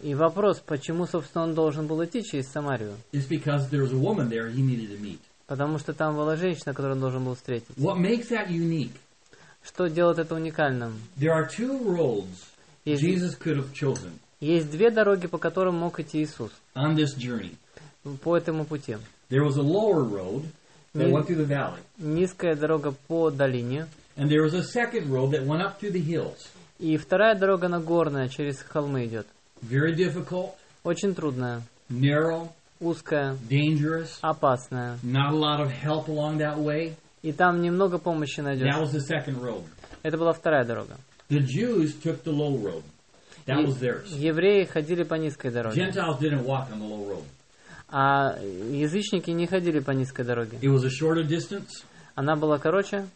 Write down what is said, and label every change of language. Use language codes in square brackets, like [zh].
[ru] И вопрос, почему, собственно, он должен был идти через Самарию? [en] It's because there was a woman there he needed to meet. [ru] Потому что там была женщина, которую он должен был встретить. [en] What makes that unique? [ru] Что делает это уникальным? [en] There are two roads. Jesus could have chosen. [ru] Есть две дороги, по которым мог идти Иисус. [en] On this journey. [ru] По этому пути. [en] There was a lower road that went through the valley. [ru] Низкая дорога по долине. [en] And there was a second road that went up through the hills. [ru] И вторая дорога нагорная через холмы идет. [en] Very difficult. [ru] Очень трудная. [en] Narrow. [ru] Узкая. [en] Dangerous. [ru] Опасная. [en] Not a lot of help along that way. [ru] И там немного помощи найдешь. [en] That was the second road. [ru] Это была вторая дорога. [en] The Jews took the low road. That was theirs. [ru] Евреи ходили по низкой дороге. [en] Gentiles didn't walk on the low road. [ru] А язычники не ходили по низкой дороге. [en] It was a shorter distance. [ru] Она была короче.